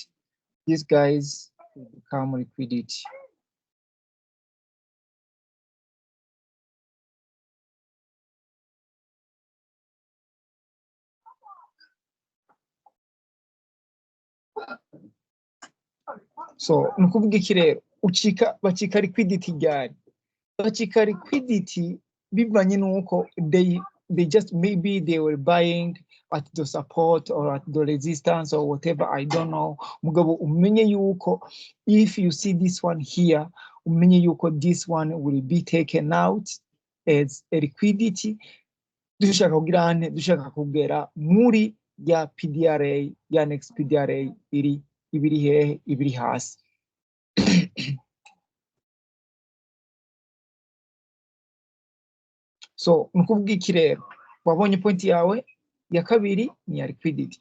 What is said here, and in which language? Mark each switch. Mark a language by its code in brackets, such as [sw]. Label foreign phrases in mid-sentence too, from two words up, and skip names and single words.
[en] These guys will become liquidity. [rn] So nukuvuga iki rero? Bacika liquidity ryari? Bacika liquidity bivanye nuko [en] they just, maybe they were buying at the support or at the resistance or whatever, I don't know. [rn] Mugabo umenye yuko [en] if you see this one here, [rn] umenye yuko [en] this one will be taken out as a liquidity. [rn] Dushaka kugera muri ya PDRA, ya next PDRA ibiri hehe, ibiri hasi. So nukuvuga iki rero, wabonye point yawe ya kabiri ni ya liquidity.